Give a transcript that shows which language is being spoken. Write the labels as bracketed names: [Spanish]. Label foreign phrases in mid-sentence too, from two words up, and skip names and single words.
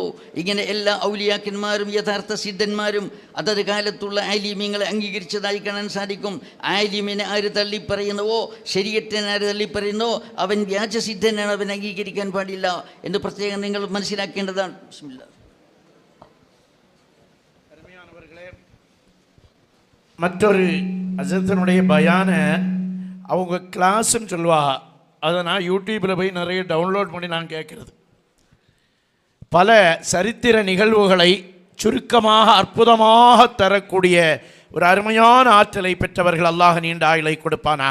[Malayalam] ഇങ്ങനെ എല്ലാ ഔലിയാക്കന്മാരും യഥാർത്ഥ സിദ്ധന്മാരും അതത് കാലത്തുള്ള ആലിമീങ്ങളെ അംഗീകരിച്ചതായി കാണാൻ സാധിക്കും. ആലിമിനെ ആര് തള്ളിപ്പറയുന്നുവോ, ശരീഅത്തിനെ ആര് തള്ളിപ്പറയുന്നോ, അവൻ വ്യാജസിദ്ധനാണ്, അവൻ അംഗീകരിക്കാൻ പാടില്ല എന്ന് പ്രത്യേകം നിങ്ങൾ മനസ്സിലാക്കേണ്ടതാണ്. ബിസ്മില്ലാഹ്. [Tamil] மற்றொரு அஜத்தினுடைய பயான அவங்க கிளாஸ்ன்னு சொல்லுவாங்க. அதை நான் யூடியூப்பில் போய் நிறைய டவுன்லோட் பண்ணி நான் கேட்குறது. பல சரித்திர நிகழ்வுகளை சுருக்கமாக அற்புதமாக தரக்கூடிய ஒரு அருமையான ஆற்றலை பெற்றவர்கள் அல்லாஹ் நீண்ட ஆயுளை கொடுப்பானாக.